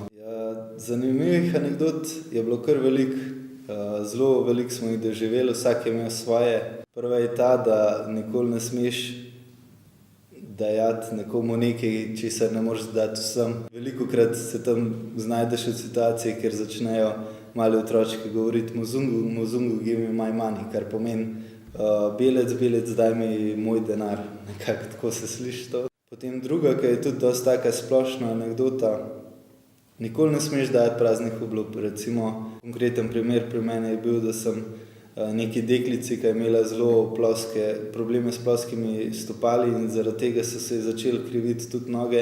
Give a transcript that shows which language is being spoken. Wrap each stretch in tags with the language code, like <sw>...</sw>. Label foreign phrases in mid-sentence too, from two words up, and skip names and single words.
<sl>Ja, zanimivih anekdot je bilo kar veliko, zelo veliko smo jih doživeli, vsak je imel svoje. Prva je ta, da nikoli ne smeš dajati nekomu nekaj, česar ne moreš dati vsem. Velikokrat se tam znajdeš v situaciji, kjer začnejo mali otročki govoriti</sl> <sw>muzungu, muzungu,</sw> <en>give me my money,</en> <sl>kar pomeni belec, belec, daj mi moj denar. Nekako tako se sliši to. Potem druga, ki je tudi dosti taka splošna anekdota, nikoli ne smeš dajati praznih obljub. Recimo, konkreten primer pri meni je bil, da sem neki deklici, ki je imela zelo probleme s ploskimi stopali in zaradi tega so se začeli kriviti tudi noge.</sl>